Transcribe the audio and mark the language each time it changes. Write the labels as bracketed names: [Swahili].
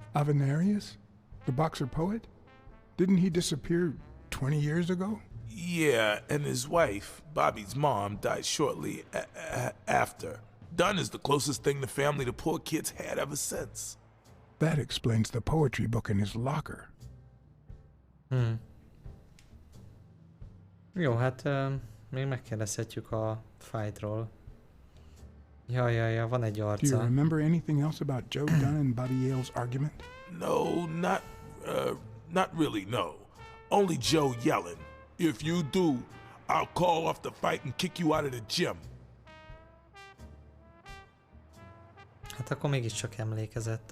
[English] Avenarius? The boxer poet? Didn't he disappear 20 years ago? Yeah, and his wife, Bobby's mom, died shortly after. Dunn is the closest thing the family to poor kids had ever since. That explains the poetry book in his locker. [Hungarian] Jó, hát még megkérdezhetjük a fightról. Ja, van egy [English] Do you [Hungarian] arca. [English] remember anything else about Joe Dunn and Bobby Yale's argument? No, not really, no. Only Joe yelling. If you do, I'll call off the fight and kick you out of the gym. [Hungarian] Hát akkor mégiscsak emlékezett.